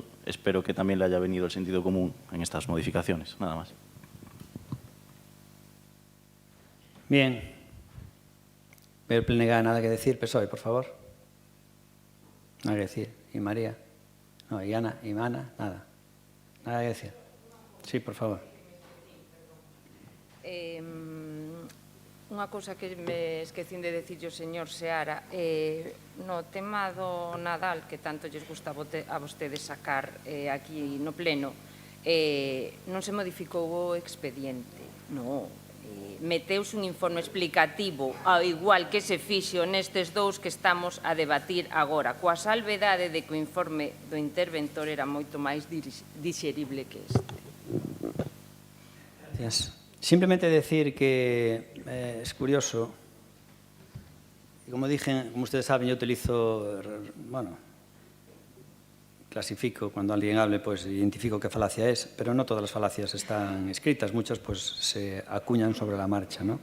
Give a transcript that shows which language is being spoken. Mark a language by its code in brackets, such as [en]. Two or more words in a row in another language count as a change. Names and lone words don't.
[es] Espero que también le haya venido el sentido común en estas modificaciones. Nada más. Bien. Veo el Plenega, nada que decir. PSOE, por favor. Nada que decir. ¿Y María? No, y Ana, nada. Nada que decir. Sí, por favor. [gl] Unha cousa que me esquecín de dicirlle o señor Seara, no tema do Nadal, que tanto lles gusta a vostedes sacar aquí no pleno, non se modificou o expediente, non. Meteuse un informe explicativo, ao igual que se fixo nestes dous que estamos a debatir agora, coa salvedade de que o informe do interventor era moito máis dixerible que este. [es] Gracias. Simplemente decir que es curioso, y como ustedes saben, yo utilizo, bueno, clasifico, cuando alguien hable, pues identifico qué falacia es, pero no todas las falacias están escritas, muchas pues se acuñan sobre la marcha, ¿no?